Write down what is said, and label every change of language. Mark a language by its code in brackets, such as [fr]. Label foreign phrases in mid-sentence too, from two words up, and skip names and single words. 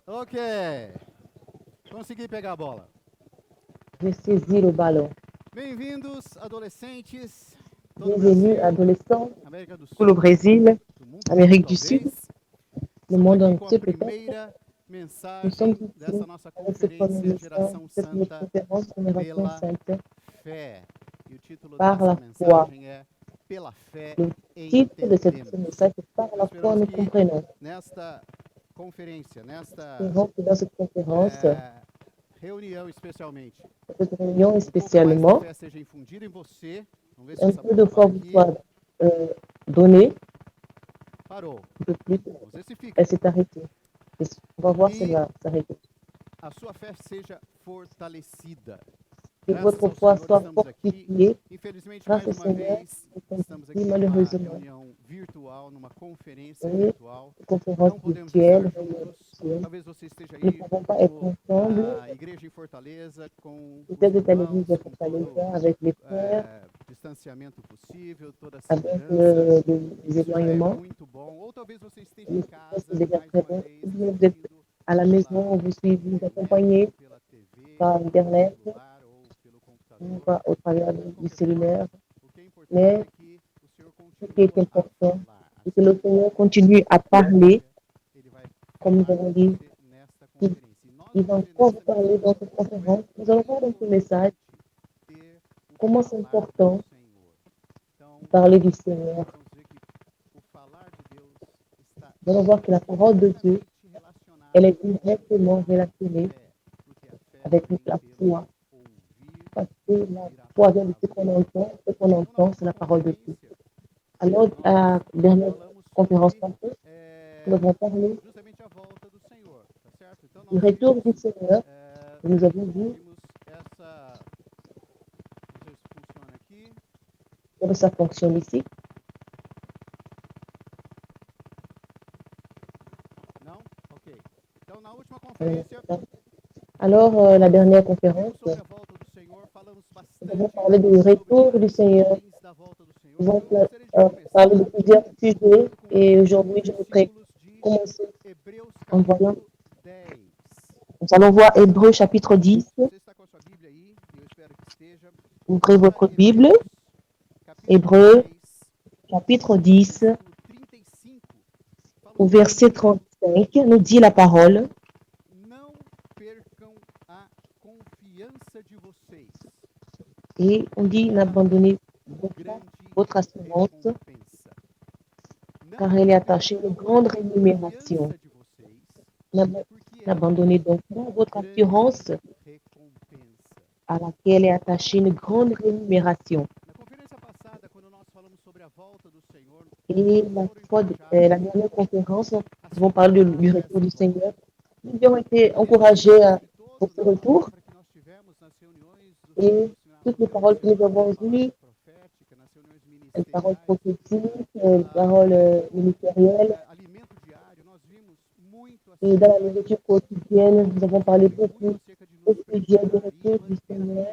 [pt] Ok. Consegui pegar a bola. [fr] J'ai saisi le ballon. [pt] Bem-vindos, adolescentes, todo o [fr] Bienvenue, [pt] Brasil, [fr] adolescents, [pt] América do [fr] tout le [pt] Sul, [fr] Brésil, [pt] do mundo [fr] Amérique [pt] todo, [fr] du Sud, [pt] talvez. [fr] le [pt] Estamos [fr] monde [pt] aqui com a [fr] entier peut-être. [pt] primeira [fr] Nous sommes [pt] mensagem dessa [fr] ici [pt] nossa [fr] avec ce premier [pt] conferência [fr] message, [pt] Geração [fr] cette notre [pt] Santa [fr] conférence Génération [pt] pela [fr] Sainte [pt] fé. E o título [fr] par [pt] dessa [fr] la foi. [pt] mensagem é Pela fé [fr] Le titre de ce [pt] entendemos. [fr] message est Par la foi [pt] Esperamos [fr] nous [pt] que [fr] comprenons. [pt] nesta conferência, nesta [fr] Espérons que dans cette conférence, [pt] reunião especialmente, [fr] cette réunion [pt] um pouco mais da [fr] spécialement, [pt] fé seja infundida em você. Vamos ver se [fr] un [pt] essa [fr] peu de [pt] bola foi para [fr] vous [pt] aqui. [fr] soit donné, [pt] Parou. [fr] un peu plus, [pt] Vamos ver se fica. [fr] elle s'est arrêtée. Et on va voir si elle va s'arrêter. [pt] A sua fé seja fortalecida. [fr] Que [pt] Graças [fr] votre [pt] ao [fr] foi [pt] Senhor [fr] soit [pt] estamos aqui. [fr] fortifiée. [pt] Infelizmente, [fr] Grâce [pt] mais [fr] au [pt] uma [fr] Seigneur, [pt] vez, [fr] nous sommes [pt] estamos aqui [fr] ici [pt] numa [fr] malheureusement. [pt] reunião virtual, numa conferência [fr] Oui, [pt] virtual. [fr] conférence [pt] Não podemos [fr] virtuelle, [pt] estar [fr] réunion [pt] juntos. [fr] virtuelle. [pt] Talvez você esteja [fr] Nous ne [pt] aí [fr] pouvons pas être [pt] como [fr] ensemble. [pt] a igreja em Fortaleza, com os [fr] Peut-être à l'église [pt] irmãos, [fr] de [pt] com todo [fr] Fortaleza avec les frères, [pt] distanciamento possível, toda a [fr] avec [pt] segurança. [fr] les [pt] Isso já é [fr] éloignements. [pt] muito bom. Ou talvez você esteja em [fr] Mais c'est [pt] casa, [fr] déjà [pt] mais [fr] très [pt] uma [fr] bon. [pt] vez, [fr] Ou bien vous êtes [pt] assistindo [fr] à la maison, [pt] pela [fr] vous suivez, vous [pt] internet, [fr] accompagnez [pt] pela TV, [fr] par [pt] pelo [fr] Internet, [pt] celular ou pelo [fr] ou [pt] computador. [fr] au travers [pt] De [fr] du [pt] qualquer [fr] cellulaire. [pt] forma, o que é importante [fr] Mais [pt] é que o Senhor [fr] ce qui est [pt] continua a [fr] important, [pt] falar. [fr] c'est que [pt] Assim [fr] le [pt] como [fr] Seigneur [pt] ele [fr] continue à [pt] falou com [fr] parler, [pt] você, ele vai [fr] comme nous [pt] falar [fr] avons [pt] com [fr] dit, [pt] você nesta [fr] qu'il [pt] conferência. E nós [fr] il [pt] vamos [fr] va [pt] ver [fr] encore vous [pt] nesta [fr] parler dans [pt] mensagem [fr] cette [pt] como é [fr] conférence. Nous allons voir dans ce message [pt] importante ter o [fr] comment c'est [pt] falar do [fr] important [pt] Senhor. Então, [fr] de parler du Seigneur. [pt] nós vamos ver que o falar de Deus está [fr] Nous allons voir que la parole de Dieu, [pt] diretamente relacionada [fr] elle est [pt] com [fr] directement [pt] a [fr] relationnée [pt] fé, porque a fé [fr] avec [pt] vem [fr] la [pt] pelo [fr] foi. [pt] ouvir [fr] Parce que [pt] e [fr] la [pt] ouvir a [fr] foi vient de ce [pt] palavra [fr] qu'on [pt] de Deus. [fr] entend, ce qu'on [pt] Então, na [fr] entend, c'est [pt] última [fr] la parole de Dieu. [pt] conferência, [fr] Alors, à la [pt] nós [fr] dernière [pt] falamos [fr] conférence [pt] sobre [fr] passée, nous avons parlé [pt] justamente a volta do Senhor, tá certo? Então [fr] du [pt] nós [fr] retour [pt] vimos, [fr] du Seigneur. Nous avons vu [pt] vimos essa, não sei se funciona aqui, [fr] comment ça fonctionne ici. [pt] não? Ok. Então na última conferência, [fr] Alors, la dernière [pt] vimos [fr] conférence, [pt] sobre a volta do Senhor, falamos [fr] nous avons [pt] bastante [fr] parlé du [pt] sobre [fr] retour du [pt] as [fr] Seigneur. [pt] ordens da volta do Senhor. [fr] Nous [pt] Então [fr] avons [pt] eu gostaria de [fr] parlé de [pt] começar [fr] plusieurs sujets [pt] falando com [fr] et [pt] você [fr] aujourd'hui, [pt] dos [fr] je voudrais [pt] versículos de [fr] commencer [pt] Hebreus [fr] en voyant. [pt] capítulo 10. [fr] Nous allons voir Hébreux chapitre 10. [pt] Você está com a sua Bíblia aí, e eu espero que esteja. [fr] Ouvrez votre [pt] Abra [fr] Bible, [pt] capítulo [fr] Hébreux [pt] 10, [fr] chapitre 10, [pt] versículo 35. Fala [fr] au [pt] o [fr] verset [pt] seguinte: [fr] 35, nous dit la parole. [pt] Não percam a confiança de vocês, [fr] Et on dit n'abandonnez [pt] grande [fr] votre assurance, [pt] recompensa. [fr] car [pt] Não [fr] elle est attachée à une [pt] percam [fr] grande [pt] a [fr] rémunération. [pt] confiança de vocês, porque ela [fr] N'abandonnez [pt] tem [fr] donc pas votre [pt] grande [fr] assurance [pt] recompensa. [fr] à laquelle est attachée une grande rémunération. [pt] Na conferência passada, quando nós falamos sobre a volta do Senhor, [fr] Et la dernière conférence, nous avons parlé du retour du Seigneur. Nous avons été encouragés pour ce retour. Et toutes les paroles que nous avons eues, les paroles prophétiques, les paroles ministérielles, et dans la nourriture quotidienne, nous avons parlé beaucoup au sujet du retour du Seigneur.